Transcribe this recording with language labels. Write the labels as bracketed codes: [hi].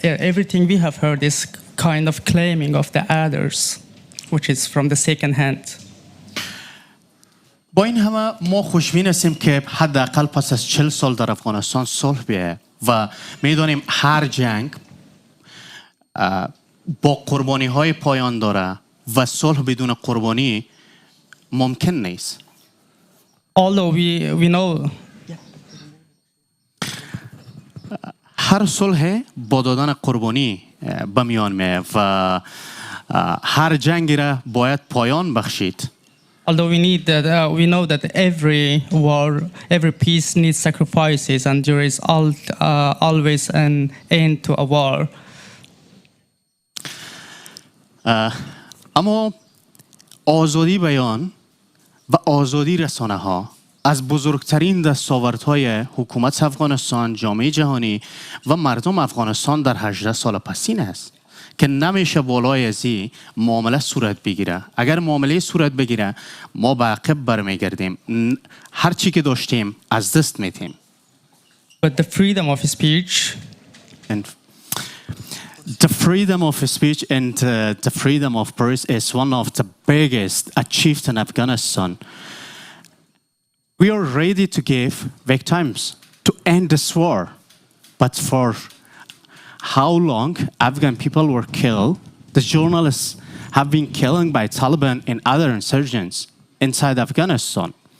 [en] Everything we have heard is kind of claiming of the others, which is from the second hand. [fa] با این همه ما خوشبین هستیم که حداقل پس از 40 سال در افغانستان صلح بیه و میدونیم هر جنگ با قربانی های پایان داره و صلح بدون قربانی ممکن نیست. [en] Although we know [fa] هر صلح با دادن قربانی به میان میه و هر جنگی را باید پایان بخشید. [en] Although we know that every war, every peace needs sacrifices, and there is always an end to a war. [fa] اما آزادی بیان و آزادی رسانه ها از بزرگترین دستاوردهای حکومت افغانستان، جامعه جهانی و مردم افغانستان در 18 سال پسین است که نمیشه بالای ازی معامله صورت بگیره. اگر معامله صورت بگیره ما به عقب برمیگردیم، هر چی که داشتیم از دست میدیم. [en] But the freedom of speech and the freedom of speech and the freedom of press is one of the biggest achieved in Afghanistan. We are ready to give victims to end this war, but for how long Afghan people were killed, the journalists have been killed by Taliban and other insurgents inside Afghanistan.